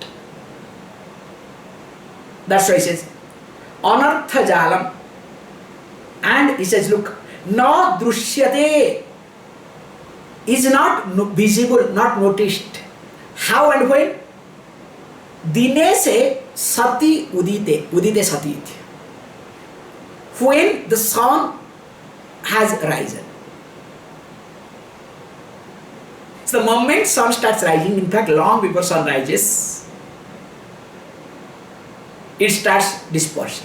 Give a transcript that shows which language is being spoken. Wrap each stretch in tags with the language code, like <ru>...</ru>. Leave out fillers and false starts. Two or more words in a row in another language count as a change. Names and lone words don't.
<en>That's why he says,</en> <sa>anartha jalam.</sa> <en>And he says, look,</en> <sa>na drushyate</sa> <en>is not visible, not noticed. How and when?</en> <sa>Dine se sati udite sati.</sa> <en>When the sun has risen. So the moment sun starts rising, in fact long before sun rises, it starts dispersing.</en>